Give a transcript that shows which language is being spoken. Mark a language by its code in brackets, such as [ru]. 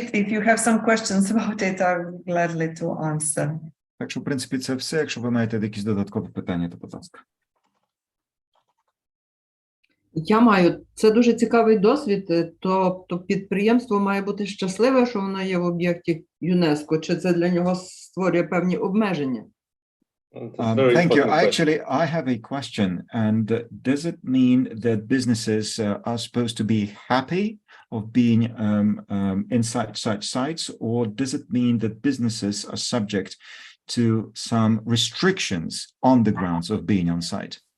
[en] If you have some questions about it, I'm gladly to answer. [uk] Так що, в принципі, це все. Якщо ви маєте якісь додаткові питання, то, будь ласка. Я маю. Це дуже цікавий досвід. Тобто підприємство має бути щасливе, що воно є в об'єкті ЮНЕСКО, чи це для нього створює певні обмеження? [en] Thank you. Actually, I have a question. And does it mean that businesses are supposed to be happy of being inside such sites, or does it mean that businesses are subject to some restrictions on the grounds of being on site?